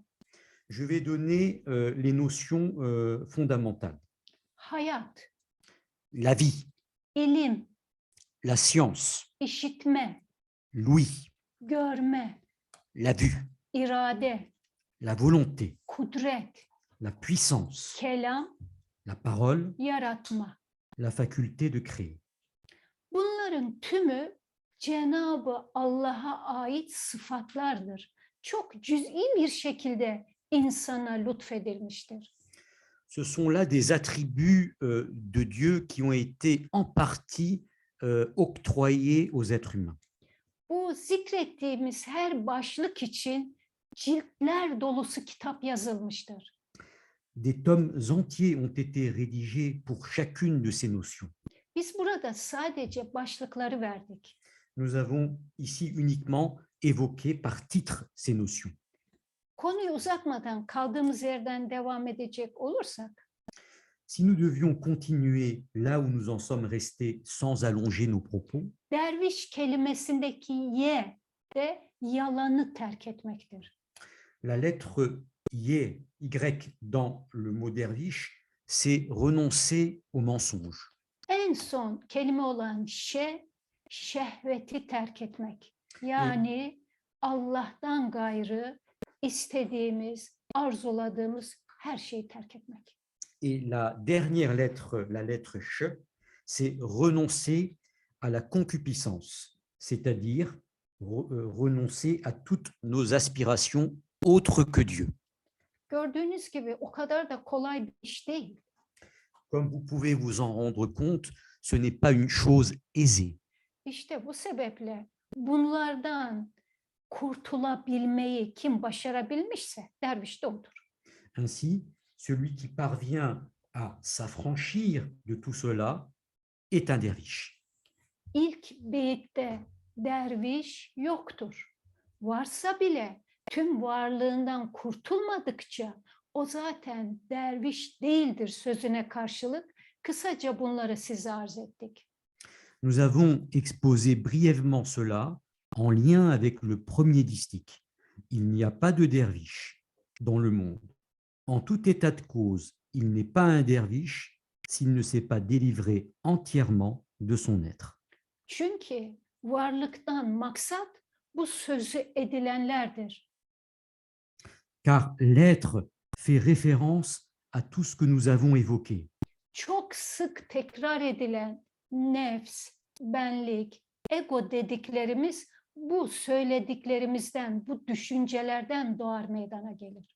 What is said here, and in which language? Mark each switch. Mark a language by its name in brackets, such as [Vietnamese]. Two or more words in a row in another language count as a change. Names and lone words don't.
[French] Je vais donner les notions fondamentales. [Turkish] Hayat, [French] La vie, [Turkish] ilim, [French] la science, [Turkish] işitme, [French] l'ouïe, [Turkish] görme, [French] la vue, [Turkish] irade, [French] la volonté, [Turkish] kudret, [French] la puissance, [Turkish] kelam, [French] la parole, [Turkish] yaratma. [French] la faculté de créer. [Turkish] Bunların tümü Cenab-ı Allah'a ait sıfatlardır. Çok cüz'i bir şekilde insana lütfedilmiştir. [French] Ce sont là des attributs de Dieu qui ont été en partie octroyés aux êtres humains. [Turkish] Bu zikrettiğimiz her başlık için ciltler dolusu kitap yazılmıştır. [French] Des tomes entiers ont été rédigés pour chacune de ces notions. [Turkish] Biz burada sadece başlıkları verdik. [French] Nous avons ici uniquement évoqué par titre ces notions. [Turkish] Konuyu uzatmadan kaldığımız yerden devam edecek olursak, [French] Si nous devions continuer là où nous en sommes restés sans allonger nos propos, [Turkish] derviş kelimesindeki ye de yalanı terk etmektir. [French] la lettre Y dans le mot derviche, c'est renoncer au mensonge. [Turkish] En son kelime olan şehveti terk etmek. Yani Allah'tan gayrı istediğimiz, arzuladığımız her şeyi terk etmek. [French] Et la dernière lettre, la lettre Ch, c'est renoncer à la concupiscence, c'est-à-dire renoncer à toutes nos aspirations autres que Dieu. [Turkish] Gördüğünüz gibi o kadar da kolay bir iş değil. [French] Comme vous pouvez vous en rendre compte, ce n'est pas une chose aisée. [Turkish] İşte bu sebeple bunlardan kurtulabilmeyi kim başarabilmişse derviş de odur. [French] Ainsi, celui qui parvient à s'affranchir de tout cela est un derviche. [Turkish] İlk beyitte derviş yoktur. Varsa bile tüm varlığından kurtulmadıkça o zaten derviş değildir sözüne karşılık kısaca bunları size arz ettik. [French] Nous avons exposé brièvement cela en lien avec le premier distique. Il n'y a pas de derviche dans le monde. En tout état de cause, il n'est pas un derviche s'il ne s'est pas délivré entièrement de son être. [Turkish] Çünkü varlıktan maksat bu sözü edilenlerdir. [French] Car l'être fait référence à tout ce que nous avons évoqué. [Turkish] Çok sık tekrar edilen nefs, benlik, ego dediklerimiz bu söylediklerimizden, bu düşüncelerden doğar meydana gelir.